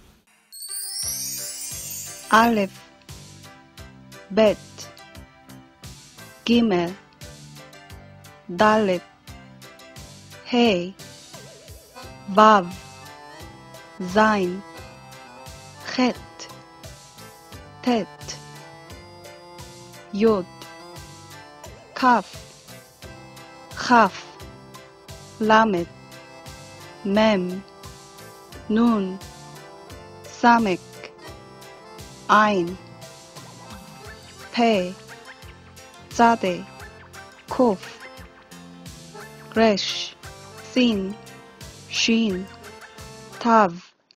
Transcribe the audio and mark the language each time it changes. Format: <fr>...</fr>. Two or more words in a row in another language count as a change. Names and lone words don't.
<he>אלף, בית, גימל, דלת, הא, וו, זין, חית, tet, יוד, כף, כף, למד, מם, נון, סמק, עין, פה, צדה, קוף, רש, סין, שין, תו,</he>